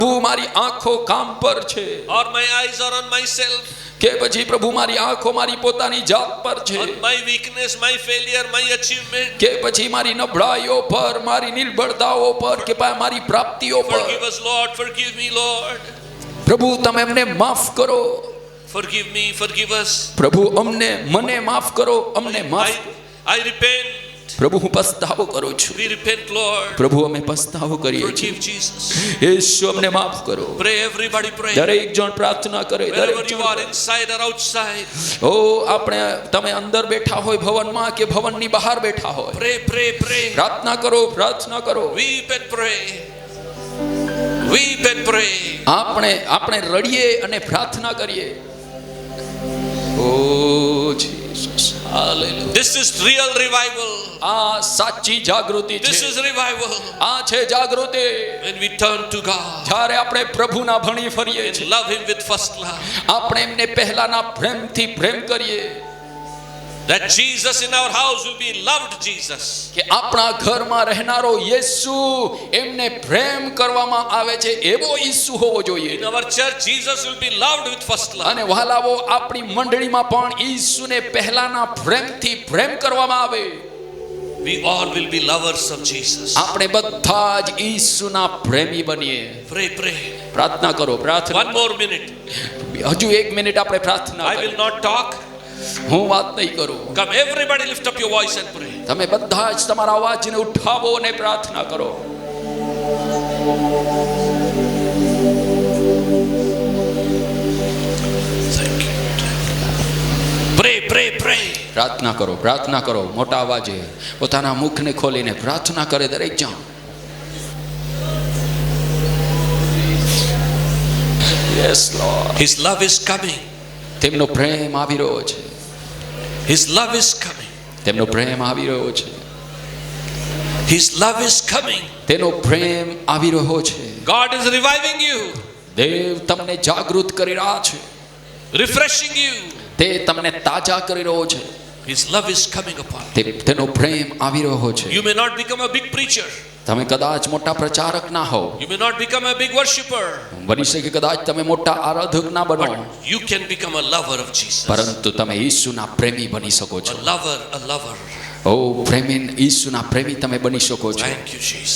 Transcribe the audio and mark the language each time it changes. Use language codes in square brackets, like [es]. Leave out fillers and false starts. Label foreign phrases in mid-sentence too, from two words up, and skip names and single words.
[gu] મારી આંખો કામ પર છે, [en] or my eyes are on myself, [gu] કે પછી પ્રભુ મારી આંખો મારી પોતાની જાત પર છે, [en] on my weakness, my failure, my achievement. [gu] કે પછી મારી નબળાઈઓ પર, મારી નિર્બળતાઓ પર, કે મારી પ્રાપ્તિઓ પર. [en] Forgive us, Lord. Forgive me, Lord. [gu] પ્રભુ તમે અમને માફ કરો. [en] Forgive me, forgive us. [gu] પ્રભુ મને માફ કરો, અમને માફ. [en] I repent. [gu] પ્રભુ હું પસ્તાવો કરું છું. [en] We repent, Lord. [gu] પ્રભુ અમે પસ્તાવો કરીએ છીએ. [en] Forgive Jesus. [gu] યેસુ અમને માફ કરો. [en] Pray, everybody pray. [gu] દરેક જણ પ્રાર્થના કરે. [en] Wherever you are, inside or outside. [gu] ઓ આપણે તમે અંદર બેઠા હોય ભવનમાં કે ભવનની બહાર બેઠા હોય, [en] Pray, pray, pray. [gu] પ્રાર્થના કરો, પ્રાર્થના કરો. [en] Weep and pray. Weep and pray. [gu] આપણે રડીએ અને પ્રાર્થના કરીએ. ઓ જીસસ, હાલેલુયા. [en] This is real revival. [gu] આ સાચી જાગૃતિ છે. [en] This is revival. [gu] આ છે જાગૃતિ. [en] When we turn to God, [gu] જ્યારે આપણે પ્રભુના ભણી ફરીએ છીએ, [en] love Him with first love. [gu] આપણે એમને પહેલાના પ્રેમથી પ્રેમ કરીએ. [en] That Jesus in our house will be loved Jesus. [gu] કે આપણા ઘરમાં રહેનારો યેસુ એમને પ્રેમ કરવામાં આવે છે એવો યેસુ હોવો જોઈએ. [en] In our church, Jesus will be loved with first love. [gu] અને વહાલાઓ આપણી મંડળીમાં પણ યેસુને પહેલાના પ્રેમથી પ્રેમ કરવામાં આવે. [en] We all will be lovers of Jesus. [gu] આપણે બધા જ યેસુના પ્રેમી બનીએ. [en] Pray, pray. [gu] પ્રાર્થના કરો, પ્રાર્થના. [en] One more minute. [gu] હજુ 1 મિનિટ આપણે પ્રાર્થના [en] I will [gu] કરીએ. [en] not talk. [gu] હું વાત નહીં કરું. [en] Come, everybody lift up your voice and pray. [gu] તમે બધા જ તમારા અવાજને ઉઠાવો અને પ્રાર્થના કરો. [en] Thank you. Pray, pray, pray. [gu] પ્રાર્થના કરો, પ્રાર્થના કરો. મોટા અવાજે પોતાના મુખને ખોલીને પ્રાર્થના કરે દરેક જણ. [en] Yes, Lord. His love is coming. [gu] તેમનો પ્રેમ આવી રહ્યો છે. [en] His love is coming. [gu] તેમનો પ્રેમ આવી રહ્યો છે. [en] His love is coming. [gu] તેનો પ્રેમ આવી રહ્યો છે. [en] God is reviving you, [gu] દેવ તમને જાગૃત કરી રહ્યા છે. [en] refreshing you. [gu] તે તમને તાજા કરી રહ્યો છે. [en] His love is coming upon [gu] તેનો પ્રેમ આવી રહ્યો છે. [en] you. You may not become a big preacher. [gu] તમે કદાચ મોટા પ્રચારક ના હો, [en] You may not become a big worshipper. [gu] બની શકે કદાચ તમે મોટા આરાધક ના બનો, [en] But you can become a lover of Jesus. [gu] પરંતુ તમે ઈસુના પ્રેમી બની શકો છો. [en] A lover, a lover. [gu] ઓ પ્રેમી, ઈસુના પ્રેમી તમે બની શકો છો. [en] Thank you, Jesus.